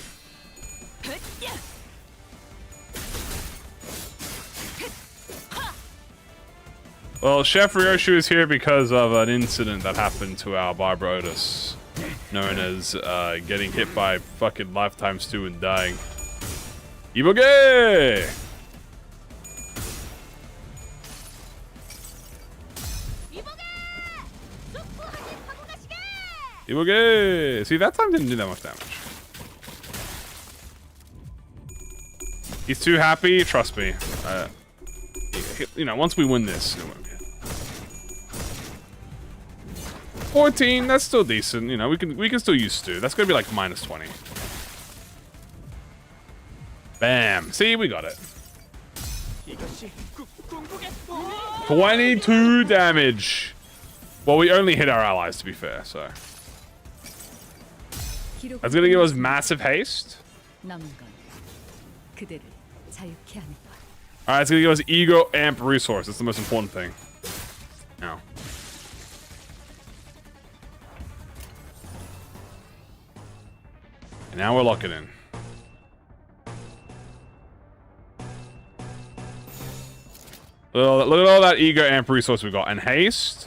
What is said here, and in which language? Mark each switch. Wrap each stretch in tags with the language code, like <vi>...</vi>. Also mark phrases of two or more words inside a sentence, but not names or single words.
<en>Well, Chef Ryoshu is here because of an incident that happened to our Barbara Otis, known as getting hit by fucking Lifetime stew and dying. E.G.O! E.G.O! See, that time didn't do that much damage. He's too happy, trust me. You know, once we win this, it won't be. 14, that's still decent. You know, we can still use stew. That's gonna be like -20. Bam. See, we got it. 22 damage. Well, we only hit our allies, to be fair, so. That's gonna give us massive haste.</en> <ko>남은 건 그대를 자유케 하는 것.</ko> <en>Alright, it's gonna give us E.G.O amp resource. That's the most important thing. Now. And now we're locking in. Look at all that E.G.O amp resource we got. And haste.</en>